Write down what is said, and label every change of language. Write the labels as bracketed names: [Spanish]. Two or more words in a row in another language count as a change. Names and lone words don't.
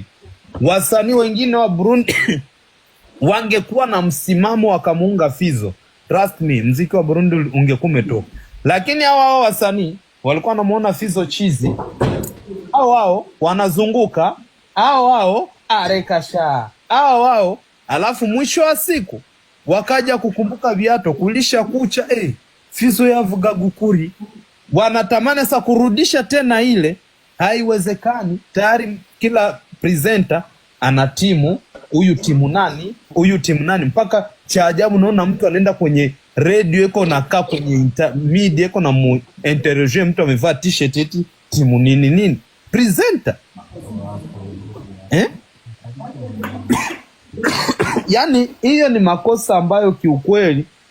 [Swahili] Wasanii wengine wa Burundi wangekuwa na msimamo wakamuunga Fizo, [English] trust me, [Swahili] muziki wa Burundi ungekuwa umetoka. Lakini hao wasanii walikuwa wanamuona Fizo chizi, hao wanazunguka, hao arekasha, hao alafu mwisho wa siku wakaja kukumbuka viato kulisha kucha, [Rundi] Fizo yavuga gukuri. [Swahili] Wanatamani sasa kurudisha tena ile, haiwezekani. Tayari kila presenter ana timu, huyu timu nani, mpaka cha ajabu naona mtu anaenda kwenye radio eko na kaa kwenye media eko na interview, mtu amevaa t-shirt eti timu nini presenter yani hiyo ni makosa ambayo kiukweli